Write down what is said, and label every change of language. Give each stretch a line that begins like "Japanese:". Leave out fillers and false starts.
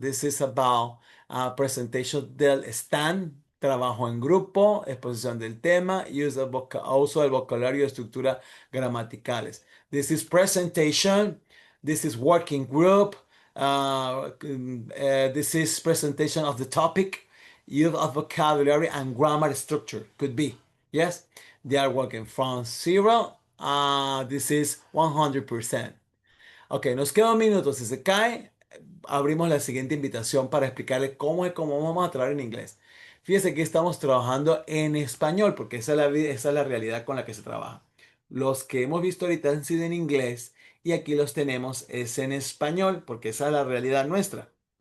English: This is about
Spanish: presentation del stand, trabajo en grupo, exposición del tema y uso del vocabulario y estructura gramaticales.
English: This is presentation. This is working group. This is presentation of the topic, use of vocabulary and grammar structure. Could be. Yes, they are working from 0. This is 100%.
Spanish: Ok, nos queda un minuto. Si se cae, abrimos la siguiente invitación para explicarle cómo vamos a trabajar en inglés. Fíjese que estamos trabajando en español, porque esa es la realidad con la que se trabaja. Los que hemos visto ahorita han sido en inglés y aquí los tenemos es en español, porque esa es la realidad nuestra.